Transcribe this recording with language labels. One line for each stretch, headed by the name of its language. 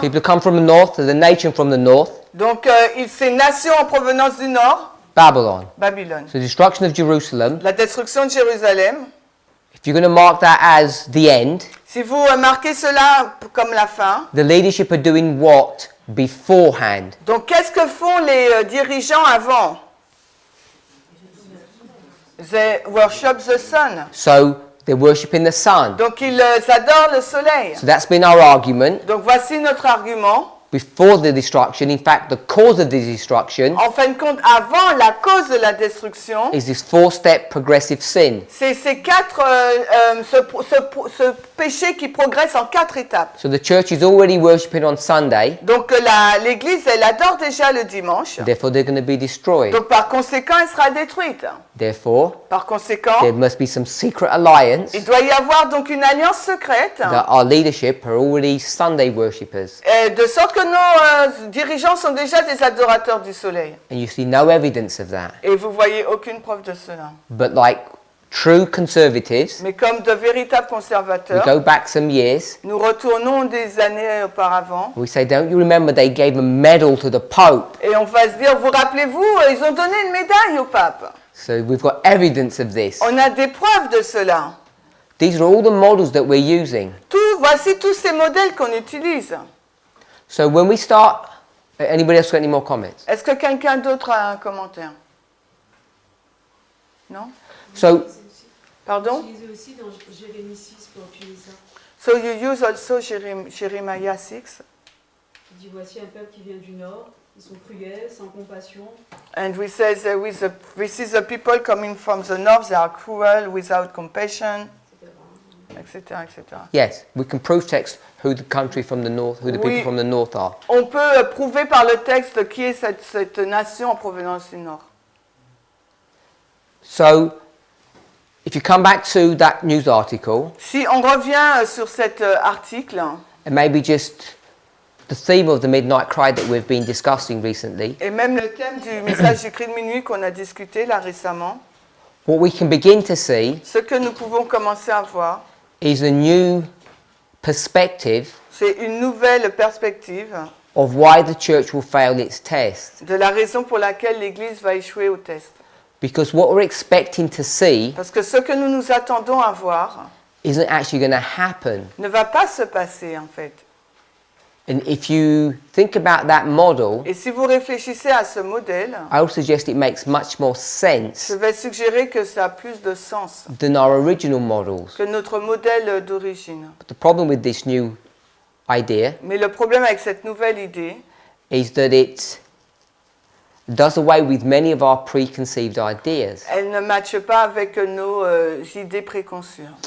English: People come from the north, the nation from the north.
French: Donc, c'est une nation en provenance du nord.
English: Babylon.
French: Babylone.
English: So destruction of Jerusalem.
French: La destruction de Jérusalem.
English: If you're going to mark that as the end,
French: Si vous marquez cela comme la fin,
English: the leadership are doing what beforehand?
French: donc qu'est-ce que font les dirigeants avant?
English: They worship the sun. So they're worshipping the sun.
French: Donc ils adorent le soleil.
English: So that's been our argument.
French: Donc voici notre argument.
English: Before the destruction, in fact, the cause of the destruction
French: En fin de compte, avant la cause de la destruction,
English: is this four-step progressive sin.
French: c'est ces quatre, ce péché qui progresse en 4 étapes.
English: So the church is already worshipping on Sunday,
French: Donc l'Église, elle adore déjà le dimanche.
English: therefore they're going to be destroyed.
French: Donc par conséquent, elle sera détruite.
English: Therefore,
French: Par conséquent,
English: there must be some secret alliance
French: il doit y avoir donc une alliance secrète,
English: that our leadership are already Sunday worshippers.
French: de sorte que nos dirigeants sont déjà des adorateurs du soleil.
English: And you see no evidence of that.
French: Et vous voyez aucune preuve de cela.
English: But like true conservatives,
French: Mais comme de véritables
English: we
French: conservateurs,
English: go back some years,
French: nous retournons des années auparavant.
English: we say, don't you remember they gave a medal to the Pope?
French: Et on va se dire, vous rappelez-vous, ils ont donné une médaille au pape.
English: So we've got evidence of this.
French: On a des preuves de cela.
English: These are all the models that we're using.
French: Voici tous ces modèles qu'on utilise.
English: So when we start, anybody else got any more comments?
French: Est-ce que quelqu'un d'autre a un commentaire? Non?
English: So
French: Pardon? Utilisé aussi dans Jérémie 6 pour appuyer ça.
English: So you use also Jeremiah 6.
French: Il dit voici un peuple qui vient du nord, ils sont cruels, sans compassion.
English: And we say this is the people coming from the north, they are cruel, without compassion, etc., etc. yes, we can prove text who the country from the north, who the people
French: Oui.
English: from the north are.
French: On peut prouver par le texte qui est cette nation en provenance du nord.
English: So if you come back to that news article,
French: Si on revient sur cet article,
English: and maybe just the theme of the midnight cry that we've been discussing recently,
French: et même le thème du message du cri de minuit qu'on a discuté là récemment,
English: what we can begin to see
French: ce que nous pouvons commencer à voir,
English: is a new perspective
French: c'est une nouvelle perspective
English: of why the church will fail its test.
French: de la raison pour laquelle l'Église va échouer au test.
English: Because what we're expecting to see
French: Parce que ce que nous nous attendons à voir
English: isn't actually going to happen.
French: ne va pas se passer en fait.
English: And if you think about that model,
French: Et si vous réfléchissez à ce modèle,
English: I would suggest it makes much more sense
French: je vais suggérer que ça a plus de sens
English: than our original models.
French: que notre modèle d'origine.
English: But the problem with this new idea
French: Mais le problème avec cette nouvelle idée,
English: is that it does away with many of our preconceived ideas.
French: Elle ne matche pas avec nos idées préconçues.